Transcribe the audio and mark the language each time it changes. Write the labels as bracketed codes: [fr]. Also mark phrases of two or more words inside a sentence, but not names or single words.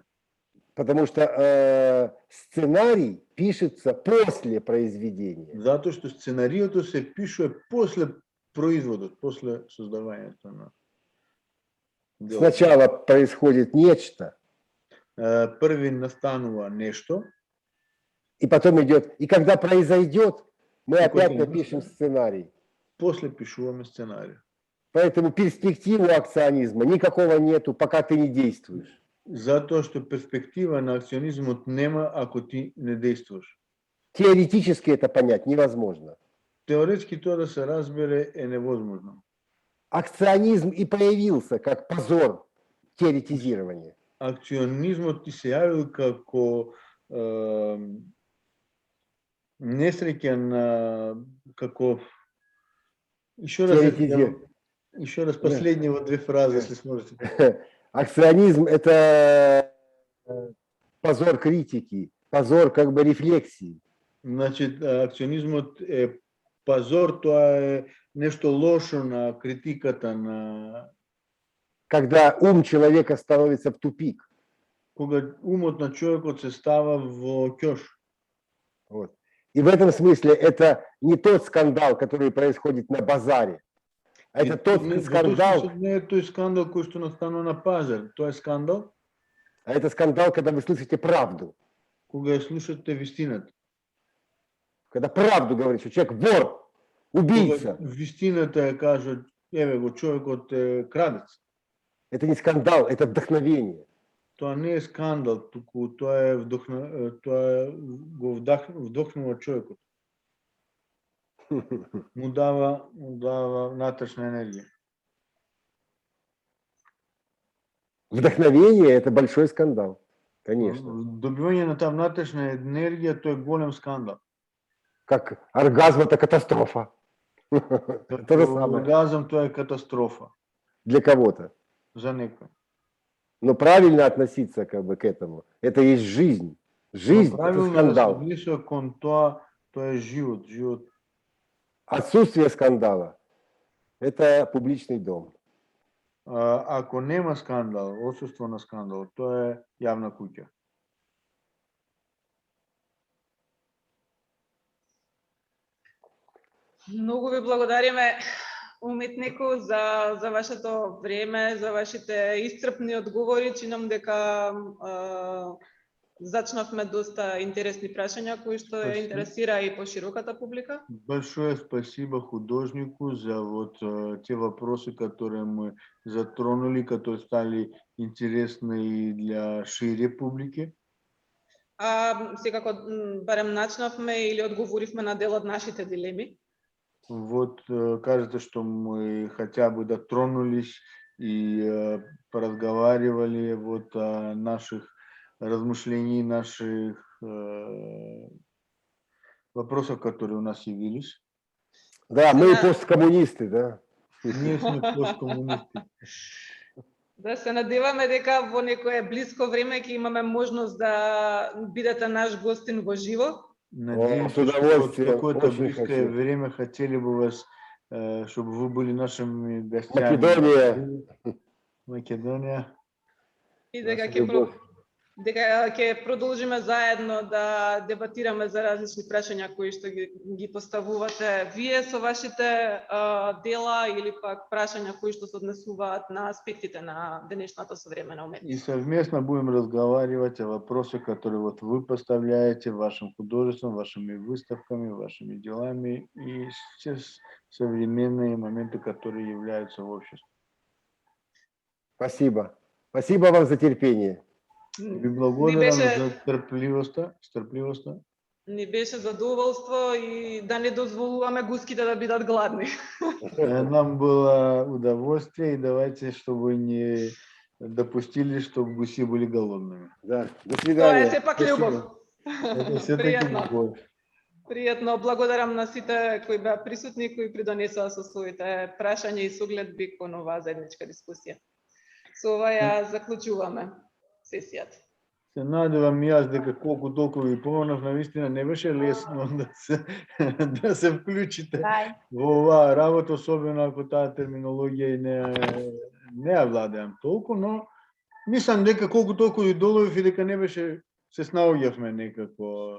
[ru] Потому что сценарий пишется после произведения. [mk] Затоа што сценариото се пишува после производот, после создавањето на делото. [ru] Сначала происходит нечто, [mk] Први настанува нешто, [ru] и потом идет. И когда произойдет, мы И опять потом напишем сценарий. [mk] после пишуваме сценарij. [ru] Поэтому перспективы акционизма никакого нету, пока ты не действуешь. [mk] Затоа што перспектива на акционизмот нема ако ти не действуваш. [ru] Теоретически это понять невозможно. [mk] Теоретски тоа да се разбере е невозможно. [ru] Акционизм и появился как позор теоретизирования. [mk] Акционизмот ти се јавил како несреќа на како [ru] Еще раз последние вот две фразы, если сможете. Акционизм – это позор критики, позор как бы рефлексии. Значит, [mk] акционизмот е позор, тоа е нешто лошо на критиката, на... [ru] Когда ум человека становится в тупик. [mk] Кога умот на човекот се става во ќош. [ru] Вот. И в этом смысле это не тот скандал, который происходит на базаре. Это тот скандал. [mk] Не е тој скандал кој што настанува на пазар. Тоа е скандал. [ru] А это скандал, когда вы слышите правду. [mk] Кога ја слушате вистината. [ru] Когда правду говорит, что человек вор, убийца. [mk] Кога вистината ја кажат, еве го човекот е крадец. [ru] Это не скандал, это вдохновение. [mk] Тоа не е скандал, туку тоа е го вдохнува човекот. Му дава натрешна енергија. [ru] Вдохновение – это большой скандал, конечно. [mk] Добивање на таа внатрешна енергија, тоа е голем скандал. [ru] Как оргазм – это катастрофа. То же самое [mk] Оргазм тоа е катастрофа. [ru] для кого-то. [mk] за некој. [ru] Но правильно относиться как бы к этому. Это есть жизнь. Жизнь – это [mk] Правилно да се [ru] скандал. [mk] однесува кон тоа, тоа е живот, живот. [ru] Отсутствие скандала – это публичный дом. [mk] Ако нема скандал, отсуство на скандал, тоа е јавна куќа. Многу ви благодариме, уметнику, за вашето време, за вашите исцрпни одговори. Чинам дека зачнавме доста интересни прашања кои што ја [ru] Спасибо. [mk] интересира и пошироката публика. [ru] Большое спасибо художнику за вот те вопросы, которые мы затронули, которые стали интересны и для шире публики. [mk] Секако барем начнавме или одговоривме на дел од нашите дилеми. [ru] Вот кажется, что мы хотя бы дотронулись и поразговаривали вот о наших размышлениях, наших вопросов, которые у нас явились. Да, мы [mk] Да. [ru] посткоммунисты, да. [mk] Ние сме посткомунисти. Да се надеваме дека во некое близко време ќе имаме можност да бидете наш гостин во живо. [ru] Надеемся, с что вот в удовольствием, какое-то очень близкое хочу. время хотели бы вас, чтобы вы были нашими гостями. Македония. [mk] Македония. И дека [ru] Наша любовь. [mk] ќе продолжиме заедно да дебатираме за различни прашања кои што ги поставувате вие со вашите дела или пак прашања кои што се однесуваат на аспектите на денешната современа [ru] И [mk] уметност. [ru] совместно будем разговаривать о вопросах, которые вот вы поставляете вашим художеством, вашими выставками, вашими делами и все современные моменты, которые являются в обществе. Спасибо. Спасибо вам за терпение. [mk] Ви благодарам за стрпливоста. Ни беше задоволство и да не дозволуваме гуските да бидат гладни. [ru] Нам было удовольствие, и давайте, чтобы не допустили, чтобы гуси были голодными. Да. До [mk] Тоа [ru] свидания. [mk] е сепак [ru] Спасибо. [mk] љубов. [ru] Это все-таки [mk] Пријатно. [ru] любовь. [mk] Пријатно, благодарам на сите кои беа присутни, кои придонесоа со своите прашања и согледби кон оваа заедничка дискусија. Со ова ја заклучуваме сесијата. Се надевам и аз дека колку толку ви помогнав, навистина не беше лесно да се вклучите во оваа работа, особено ако таа терминологија и не ја владеам толку, но мислам дека колку толку ви доловив и дека не беше, се снаоѓавме некако.